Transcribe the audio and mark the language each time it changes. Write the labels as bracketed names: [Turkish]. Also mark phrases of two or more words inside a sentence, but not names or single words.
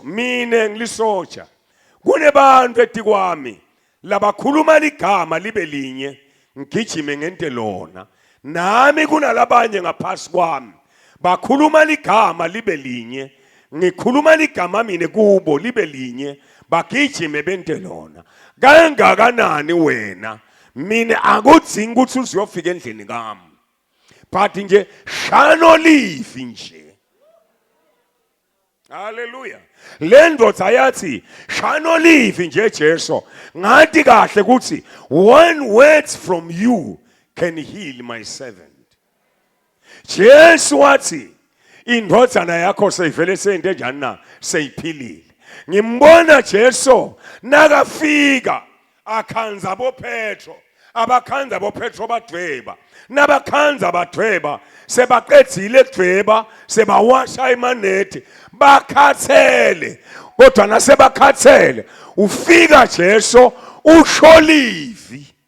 [Swati] mine ngilisotsha kunebantu etikwami labakhuluma ligama libe linye ngigijime ngente lona nami kunalabanye ngaphasi kwami bakhuluma ligama libe linye ngikhuluma ligama mine kubo libe linye bagijime bente lona kangakanani wena mina akudzingi ukuthi uziyofika endlini kami but nje shano livi nje haleluya lendvodza yathi shano livi nje Jesu ngathi kahle ukuthi one [English] word from you can heal my servant Jesu wathi [Swati] indvodzana yakho seyivele seyinte njani na seyiphilile ngimbona Jesu nakafika akhanza boPetro abakhanza boPetro badweba nabakhanza badweba sebaqedzile kudweba sebawasha imanethi bakhathele kodwa nasebakhathele ufika Jesu usholivi